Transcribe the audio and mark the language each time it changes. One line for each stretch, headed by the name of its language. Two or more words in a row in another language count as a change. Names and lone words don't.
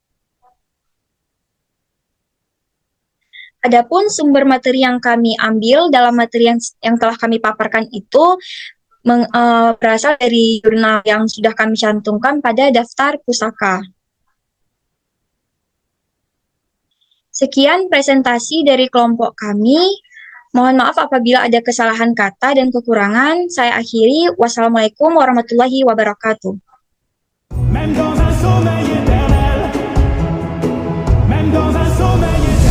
Indonesian: Adapun sumber materi yang kami ambil dalam materi yang telah kami paparkan itu berasal dari jurnal yang sudah kami cantumkan pada daftar pusaka. Sekian presentasi dari kelompok kami. Mohon maaf apabila ada kesalahan kata dan kekurangan. Saya akhiri.
Arabic: والسلام عليكم ورحمة الله وبركاته.
French: Même dans un sommeil éternel, même dans un sommeil